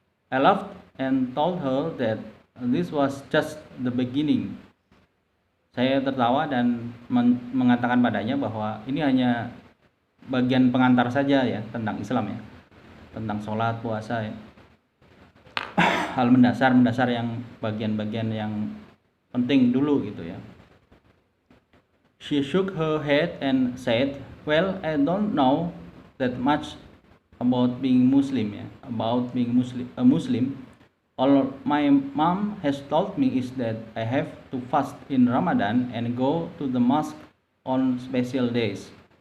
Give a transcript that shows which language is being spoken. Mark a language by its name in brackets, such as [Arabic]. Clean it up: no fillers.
[English] I laughed and told her that this was just the beginning. [Indonesian] Saya tertawa dan mengatakan padanya bahwa ini hanya bagian pengantar saja ya tentang Islam ya, tentang sholat, puasa ya. Hal mendasar yang bagian-bagian yang penting dulu gitu ya. [English] She shook her head and said, "Well, I don't know that much about being Muslim ya, about being a Muslim. All my mom has told me is that I have to fast in Ramadan and go to the mosque on special days."